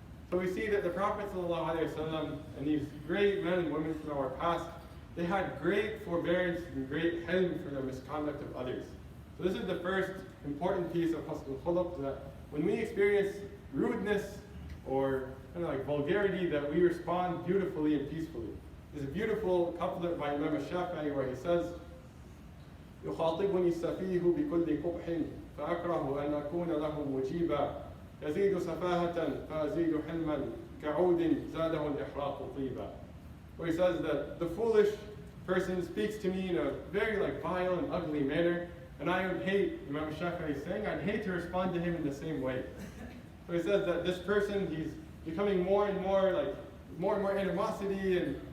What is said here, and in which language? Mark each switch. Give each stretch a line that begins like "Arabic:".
English: So we see that the Prophet ﷺ and these great men and women from our past, they had great forbearance and great helm for the misconduct of others. So this is the first important piece of husnul khuluq, that when we experience rudeness or vulgarity, that we respond beautifully and peacefully. There's a beautiful couplet by Imam al-Shafi'i where he says,
Arabic: "يخاطبني السفيه بكل قبح فأكره أن أكون له مجيبا يزيد سفاهة فأزيد حلما كعود زاده الإحراق طيبا."
English: Where he says that the foolish person speaks to me in a very vile and ugly manner, and I would hate, Imam al-Shafi'i is saying, I'd hate to respond to him in the same way. So he says that this person, he's becoming more and more animosity, and